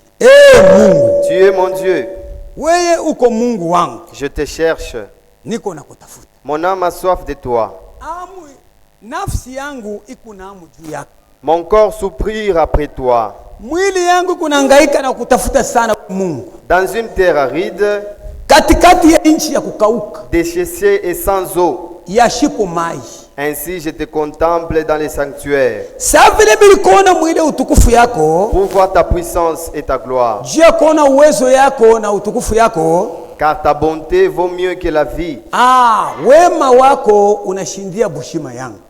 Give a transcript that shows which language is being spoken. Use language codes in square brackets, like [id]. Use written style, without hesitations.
[sw] Mungu, [fr] tu es mon Dieu. [sw] Weye uko Mungu wangu. [fr] Je te cherche. [sw] Niko nakutafuta. [fr] Mon âme a soif de toi. [sw] Nafsi yangu iko na hamu juu yako. [fr] Mon corps soupire après toi. [sw] Mwili yangu kunahangaika na kutafuta sana Mungu. [fr] Dans une terre aride, [sw] katikati ya nchi ya kukauka, [fr] déchaissée et sans eau. [sw] Yashipo mai. [fr] Ainsi je te contemple dans les sanctuaires. [sw] Sa vile bilikuona mwile utukufu yako, [fr] pour voir ta puissance et ta gloire. [sw] Jia kuona uwezo yako na utukufu yako. [fr] Car ta bonté vaut mieux que la vie. [sw] Wema wako unashindia bushima yangu.